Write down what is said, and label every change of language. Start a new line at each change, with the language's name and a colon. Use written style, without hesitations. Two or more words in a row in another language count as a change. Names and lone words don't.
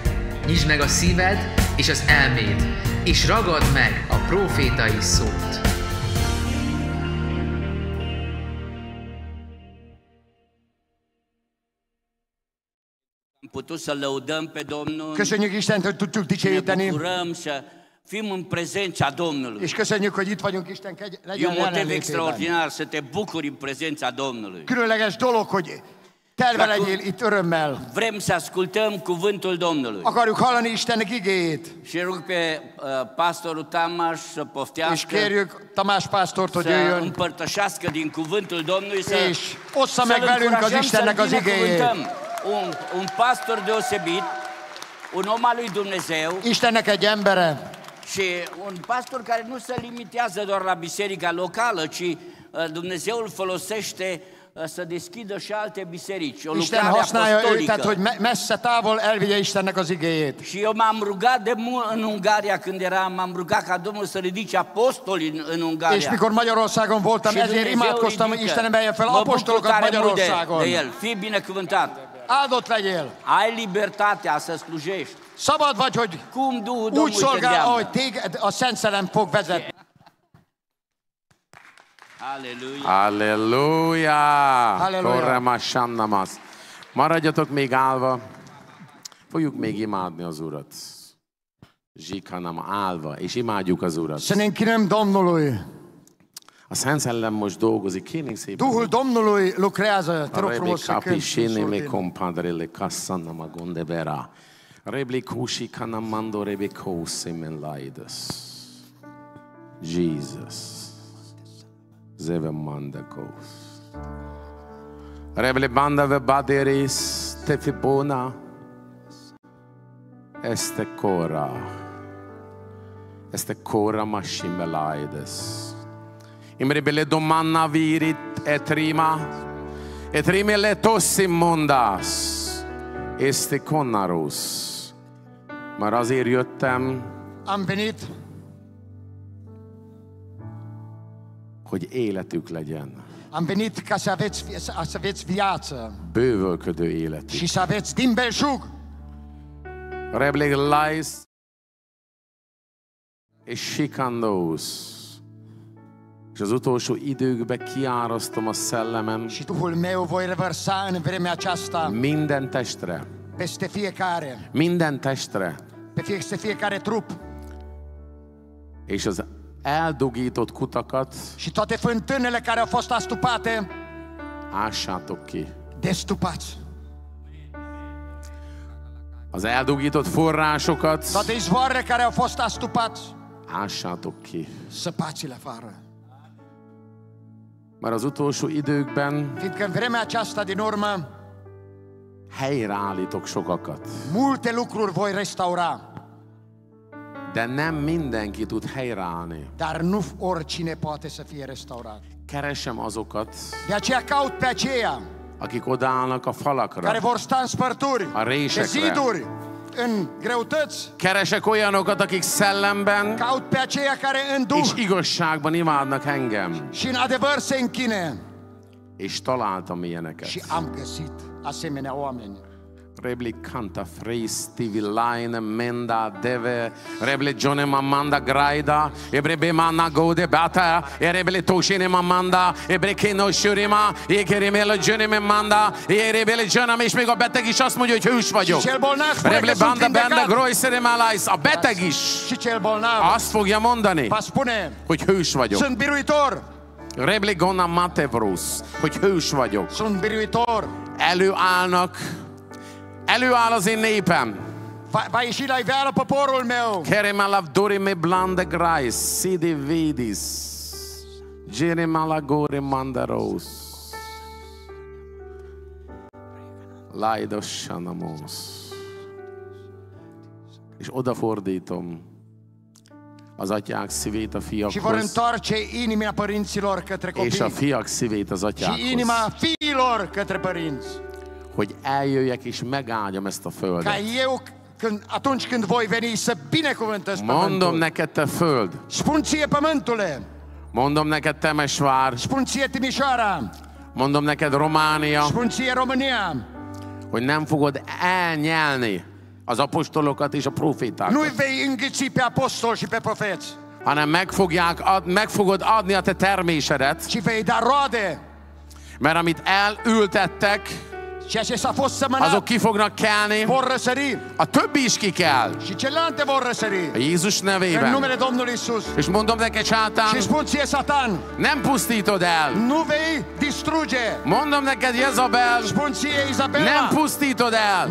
Hungarian: Nyisd meg a szíved és az elméd, és ragadd meg a prófétai szót. Köszönjük Istent, hogy tudjuk dicsőíteni.
Romanian: Fim în prezența Domnului.
Hungarian: És köszönjük, hogy itt vagyunk Isten
Romanian: E un motiv extraordinar să te bucuri în prezența Domnului.
Hungarian: Különleges dolog, hogy telve legyél itt örömmel.
Romanian: Vrem să ascultăm cuvântul Domnului.
Hungarian: Akarjuk hallani Istennek igéjét.
Romanian: Și rog pe pastorul Tamás să poftească.
Hungarian: És kérjük Tamás pásztort, hogy jöjjön.
Romanian: Să împărtășească din cuvântul Domnului,
Hungarian: és ossza meg velünk az Istennek az igéjét.
Romanian: Un pastor deosebit, un om al lui Dumnezeu.
Hungarian: Istennek egy embere.
Romanian: Și un pastor care nu se limitează doar la biserica locală, ci Dumnezeu îl folosește să deschidă și alte biserici, o lucrare apostolică.
Hungarian: Tehát, hogy messze távol elvigye Istennek az igéjét.
Romanian: Și eu m-am rugat de mult în Ungaria când eram, m-am rugat ca Domnul să ridice apostoli în Ungaria.
Hungarian: És mikor Magyarországon voltam, ezért imádkoztam, hogy Isten emelje fel apostolokat Magyarországon.
Romanian: De el. Fii binecuvântat.
Hungarian: Áldott legyél.
Romanian: Ai libertatea să slujești.
Hungarian: Szabad vagy, hogy úgy szolgál, ahogy téged a Szent Szellem fog vezetni. Halleluja! Halleluja! Maradjatok még állva. Fogjuk még imádni az Urat. Zsikanam állva, és imádjuk az Urat.
Romanian: Să ne închinăm Domnului.
Hungarian: A Szent Szellem most dolgozik, kérnénk szépen.
Romanian: Duhul Domnului lucrează, te rog frumos să cânti. Rebli kushi kanamando rebeko semenlaides. Jesus. Zevemandakos. Rebli banda ve baderis tefipona. Este cora mashimelaides. Imrebele domanna virit etrimele tossimmondas. Este connarus.
Hungarian: Már azért jöttem,
Romanian: am venit,
Hungarian: hogy életük legyen.
Romanian: Am venit ca să aveți viață.
Hungarian: Bővölködő életük.
Romanian: Și să aveți din belșug. Rebleg lais és sikandós.
Hungarian: És az utolsó időkben kiárasztom a szellemem
Romanian: și Duhul meu voi revărsa în vremea aceasta
Hungarian: minden testre.
Romanian: Peste fiecare.
Hungarian: Minden testre.
Romanian: Peste fiecare trup.
Hungarian: És az eldugított kutakat
Romanian: și toate fântânele care au fost astupate,
Hungarian: ássátok ki.
Romanian: Destupați.
Hungarian: Az eldugított forrásokat,
Romanian: toate izvoarele care au fost astupate,
Hungarian: ássátok ki.
Romanian: Săpați-le afară.
Hungarian: Mert az utolsó időkben,
Romanian: fiindcă în vremea aceasta din urmă,
Hungarian: helyreállítok sokakat.
Romanian: Multe lucruri voi restaura.
Hungarian: De nem mindenki tud helyreállni.
Romanian: Dar nu oricine poate să fie restaurat.
Hungarian: Keresem azokat,
Romanian: de aceea caut pe aceia,
Hungarian: akik odaállnak a falakra,
Romanian: care vor sta în spărturi,
Hungarian: a résekre,
Romanian: pe ziduri, în greutăți.
Hungarian: Keresek olyanokat, akik szellemben
Romanian: caut pe aceia care în duh
Hungarian: és igazságban imádnak engem.
Romanian: și în adevăr se închine.
Hungarian: És találtam ilyeneket.
Romanian: Și am găsit asemenea oameni. Rebli canta fristi villain menda deve reble Johnny mamanda graida ebrebe manna gode bata ereble toshine mamanda ebreke shurima ekeremelo Johnny mamanda erebele Johnny
Hungarian: és még a beteg is azt mondja, hogy hős vagyok. Reble banda groisere malais a beteg is azt fogja mondani, hogy hős vagyok.
Romanian: Sunt biruitor. Reble gonna matevrus,
Hungarian: hogy hős vagyok.
Romanian: Sunt biruitor.
Hungarian: Előáll az én népem.
Romanian: Va ieși la iveală poporul meu. Keremalav dorime blande grais, sidi vidis. Jeremalagore mandaros. Laidos sanamos.
Hungarian: És odafordítom az atyák szívét a fiakhoz.
Romanian: Și vor întoarce inima părinților către copii.
Hungarian: És a fiak szívét az atyákhoz.
Romanian: Și inima fiilor către părinți.
Hungarian: Hogy eljöjjek és megáldjam ezt a földet.
Romanian: Ca eu, atunci când voi veni, să binecuvântăți pământul.
Hungarian: Mondom neked, te föld.
Romanian: Spun ție, pământule.
Hungarian: Mondom neked, Temesvár.
Romanian: Spun ție, Timișoara.
Hungarian: Mondom neked, Románia,
Romanian: Spun ție, România,
Hungarian: hogy nem fogod elnyelni az apostolokat és a profétákat,
Romanian: nu-i vei înghiți pe apostoli și pe profeți,
Hungarian: hanem meg fogod adni a te termésedet,
Romanian: ci vei da roade.
Hungarian: mert amit elültettek,
Romanian: Ceea ce s-a fost sămânat
Hungarian: azok ki fognak kelni,
Romanian: vor răsări
Hungarian: a többi is kikel.
Romanian: și celelalte vor răsări.
Hungarian: Jézus
Romanian: În
Hungarian: nevében.
Romanian: numele Domnului Isus.
Hungarian: És mondom neked, sátán,
Romanian: Și spun ție, Satan,
Hungarian: nem pusztítod el.
Romanian: nu vei distruge.
Hungarian: Mondom neked, Jezabel,
Romanian: Spun ție, Izabela,
Hungarian: nem pusztítod el